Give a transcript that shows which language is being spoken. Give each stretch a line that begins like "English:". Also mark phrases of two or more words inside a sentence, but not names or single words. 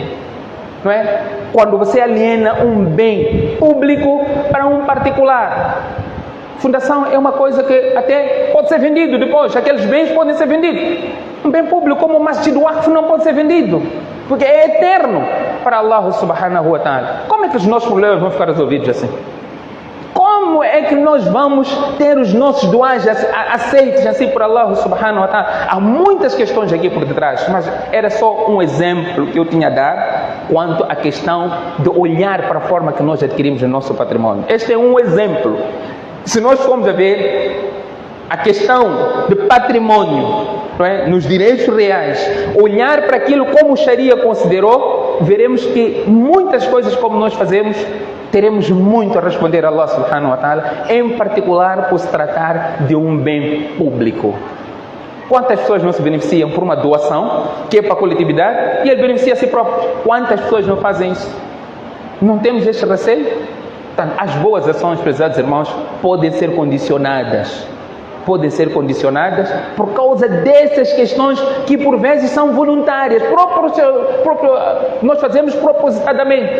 Portuguese: Não é? Quando você aliena um bem público para um particular. Fundação é uma coisa que até pode ser vendido depois. Aqueles bens podem ser vendidos. Um bem público como o
Arabic: مسجد وقف
Portuguese: não pode ser vendido, porque é eterno para Allah
Arabic: سبحانه وتعالى.
Portuguese: Como é que os nossos problemas vão ficar resolvidos assim? Como é que nós vamos ter os nossos duas aceitos assim por Allah
Arabic: سبحانه وتعالى?
Portuguese: Há muitas questões aqui por detrás, mas era só um exemplo que eu tinha a dar quanto à questão de olhar para a forma que nós adquirimos o nosso patrimônio. Este é um exemplo. Se nós formos a ver a questão de patrimônio, não é? Nos direitos reais, olhar para aquilo como o Sharia considerou, veremos que muitas coisas como nós fazemos, teremos muito a responder a Allah
Arabic: سبحانه وتعالى,
Portuguese: em particular por se tratar de um bem público. Quantas pessoas não se beneficiam por uma doação, que é para a coletividade, e ele beneficia a si próprio? Quantas pessoas não fazem isso? Não temos este receio? Portanto, as boas ações, prezados irmãos, podem ser condicionadas por causa dessas questões que por vezes são voluntárias, nós fazemos propositadamente.